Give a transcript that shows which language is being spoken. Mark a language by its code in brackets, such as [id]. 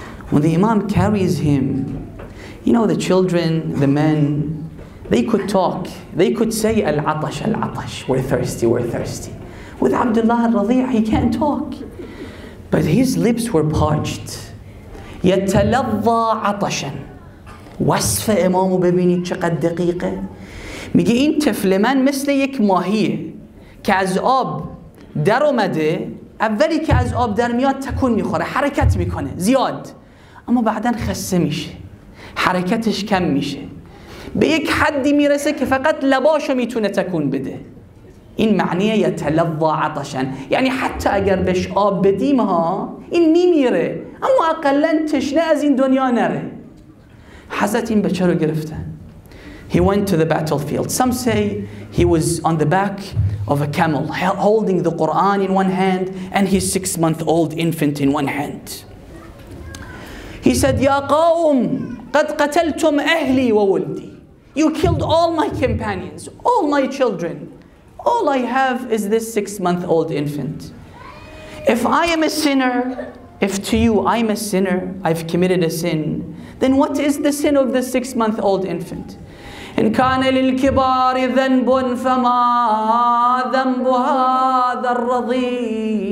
[en] When the Imam carries him, you know, the children, the men, they could talk. They could say, Al-Atash, Al-Atash. We're thirsty, we're thirsty. With Abdullah al-Radhi', he can't talk. But his lips were parched. [ar] يَتَلَظَّى عَطَشًا. [fa] وصف امامو ببینید چقدر دقیقه. میگه این طفل من مثل یک ماهیه که از آب در اومده، اولی که از آب در میاد تکون میخوره، حرکت میکنه زیاد، اما بعداً خسته میشه، حرکتش کم میشه، به یک حدی میرسه که فقط لباشو میتونه تکون بده. این معنی یتلظی عطشا، یعنی حتی اگر بهش آب بدیم ها این میمیره، اما اقلا تشنه از این دنیا نره. حضرت این بچه رو گرفتن. [en] He went to the battlefield. Some say he was on the back of a camel, holding the Quran in one hand and his 6-month-old infant in one hand. [ar] He said, يا قوم قد قتلتم أهلي وولدي. [en] You killed all my companions, all my children. All I have is this 6-month-old infant. If I am a sinner, if to you I'm a sinner, I've committed a sin, then what is the sin of the 6-month-old infant? [ar] إن كان للكبار ذنب فما ذنب هذا الرضيع.